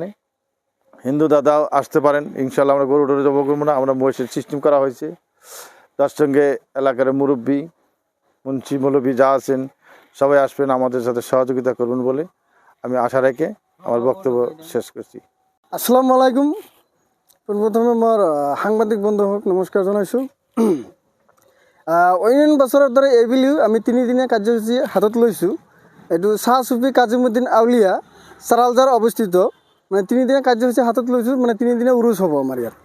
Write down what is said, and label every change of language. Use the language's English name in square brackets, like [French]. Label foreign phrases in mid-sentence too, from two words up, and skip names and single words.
[Bangla] হিন্দু দাদাও আসতে পারেন ইনশাল্লাহ। আমরা গরু টরু জব করবো না, আমরা মহিষের সিস্টেম করা হয়েছে। তার সঙ্গে এলাকার মুরব্বী, মুন্সি মৌলবী যা আছেন সবাই আসবেন, আমাদের সাথে সহযোগিতা করবেন বলে আমি আশা রেখে আমার বক্তব্য শেষ করছি। [Arabic] السلام عليكم. [Assamese] পোনপ্ৰথমে মোৰ সাংবাদিক বন্ধুসকলক নমস্কাৰ জনাইছোঁ। অন্যান্য বছৰৰ দৰে এইবুলিও আমি 3 দিনীয়া কাৰ্যসূচী হাতত লৈছোঁ। এইটো শ্বাহ ছুফী কাজিম উদ্দিন আউলিয়া চাৰালজাৰ অৱস্থিত, মানে 3 দিনীয়া কাৰ্যসূচী হাতত লৈছোঁ। মানে 3 দিনীয়া উৰুজ হ'ব আমাৰ ইয়াত।